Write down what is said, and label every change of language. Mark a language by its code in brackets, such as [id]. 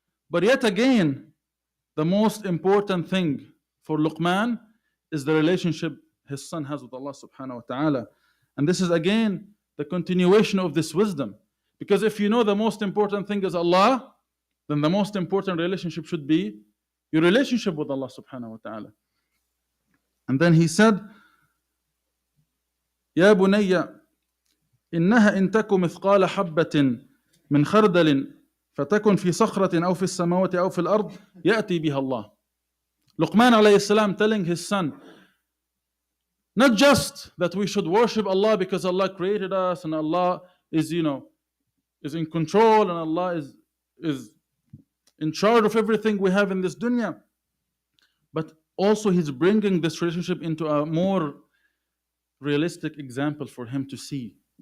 [en] But yet again, the most important thing for Luqman is the relationship his son has with Allah subhanahu wa ta'ala. And this is again the continuation of this wisdom. Because if you know the most important thing is Allah, then the most important relationship should be your relationship with Allah subhanahu wa ta'ala. And then he said, [ar] يا بني إنها إن تك مثقال حبة من خردل فتكن في صخرة أو في السماوات أو في الأرض يأتي بها الله. [en] Luqman alayhi salam telling his son, Not just that we should worship Allah because Allah created us and Allah is, is in control and Allah is in charge of everything we have in this dunya. But also He's bringing this relationship into a more realistic example for him to see.